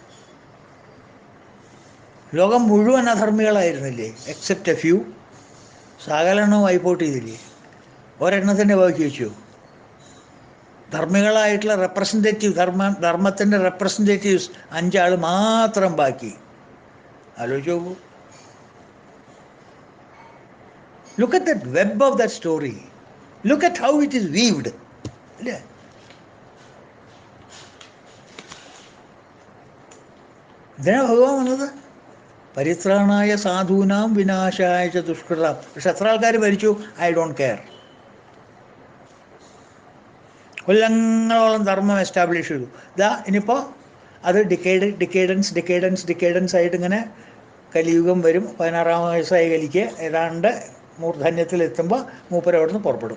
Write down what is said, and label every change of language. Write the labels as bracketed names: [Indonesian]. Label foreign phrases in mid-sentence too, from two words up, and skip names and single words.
[Malayalam] ലോകം മുഴുവൻ അധർമ്മികളായിരുന്നില്ലേ? [English] except a few. [Malayalam] സകലെണ്ണം വൈപ്പൗട്ട് ചെയ്തില്ലേ? ഒരെണ്ണത്തിൻ്റെ ബാക്കി വെച്ചു. ധർമ്മികളായിട്ടുള്ള റെപ്രസെൻറ്റേറ്റീവ്, ധർമ്മത്തിൻ്റെ റെപ്രസെൻറ്റേറ്റീവ്സ് 5 ആൾ മാത്രം ബാക്കി. ആലോചിച്ച് നോക്കൂ. [English] Look at that web of that story. Look at how it is weaved [Malayalam] അല്ലേ? ഇതിനാണ് ഭഗവാൻ വന്നത്. [Sanskrit] പരിത്രാണായ സാധൂനാം വിനാശായ ച ദുഷ്കൃതാം. [Malayalam] പക്ഷെ എത്ര ആൾക്കാർ മരിച്ചു? [English] I don't care. [Malayalam] കൊല്ലങ്ങളോളം ധർമ്മം എസ്റ്റാബ്ലിഷ് ചെയ്തു. ഇനിയിപ്പോൾ അത് ഡിക്കേഡൻസ് ആയിട്ട് ഇങ്ങനെ കലിയുഗം വരും. 16-ാം വയസ്സായി കലിക്ക് ഏതാണ്ട് മൂർധന്യത്തിലെത്തുമ്പോൾ മൂപ്പര് അവിടെ നിന്ന് പുറപ്പെടും.